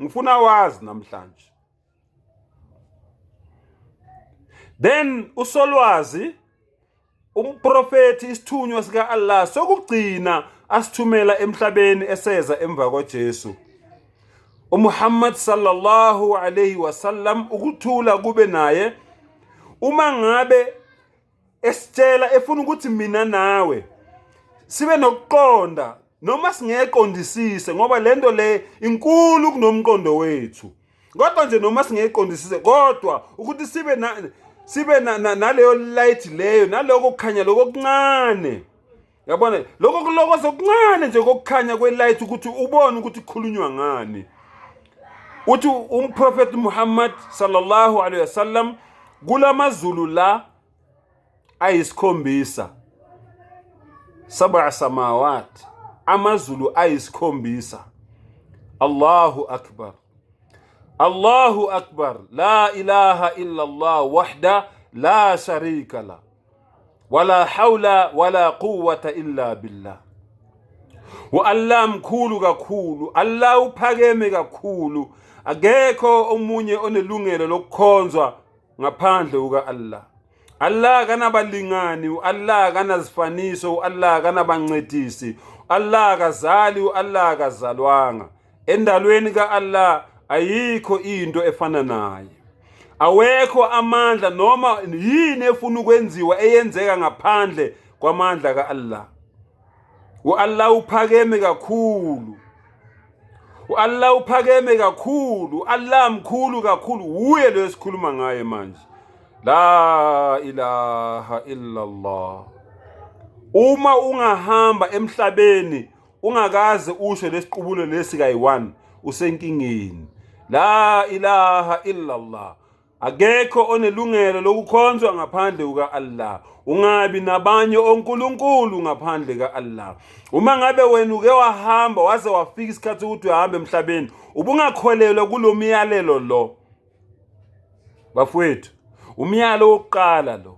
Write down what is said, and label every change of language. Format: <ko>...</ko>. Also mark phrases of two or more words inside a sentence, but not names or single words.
<zu>Ngifuna wazi namhlanje. Then usolwazi umprofeti isithunywa sika Allah sokugcina asithumela emhlabeni eseza emva kwaJesu, uMuhammad</zu> <ar>صلى الله عليه وسلم,</ar> <zu>ukuthula kube naye. Uma ngabe esitshela efuna ukuthi mina nawe sibe nokuqonda noma singeqondisise, ngoba lento le inkulu kunomqondo wethu, kodwa nje noma singeqondisise kodwa ukuthi sibe naleyo light leyo, naloko kukhanya lokuncane Yabona lokho kuloko sokuncane nje kokukhanya kwelight ukuthi ubone ukuthi kukhulunywa ngani. Uthi umProphet Muhammad</zu> <ar>صلى الله عليه وسلم</ar> <zu>kulamazulu la ayisikhombisa,</zu> <ar>سبع سماوات,</ar> <zu>amazulu ayisikhombisa.</zu> <ar>الله أكبر، الله أكبر، لا إله إلا الله وحده لا شريك له، ولا حول ولا قوة إلا بالله.</ar> <zu>Allah mkhulu kakhulu, Allah uphakeme kakhulu, akekho omunye onelungelo lokukhonzwa ngaphandle kuka Allah. Allah kanabalingani, Allah kanazifaniso, Allah kanabancedisi, Allah kazali, Allah kazalwanga. Endalweni ka Allah ayikho into efana naye. Awekho amandla noma yini efuna ukwenziwa eyenzeka ngaphandle kwamandla ka Allah. Allah uphakeme kakhulu, Allah uphakeme kakhulu, Allah mkhulu kakhulu, uye lo esikhuluma ngaye manje.</zu> <ar>لا إله إلا الله.</ar> <zu>Uma ungahamba emhlabeni ungakaze usho lesiqubulo lesi kayi1 usenkingeni.</zu> <ar>لا إله إلا الله.</ar> <zu>Akekho onelungelo lokukhonzwa ngaphandle kuka Allah. Ungabi nabanye onkulunkulu ngaphandle ka Allah. Uma ngabe wena uke wahamba waze wafika isikhathi ukuthi uhambe emhlabeni, ubungakholelwa kulomiyalelo lo. Bafowethu, umyalo wokuqala lo.</zu>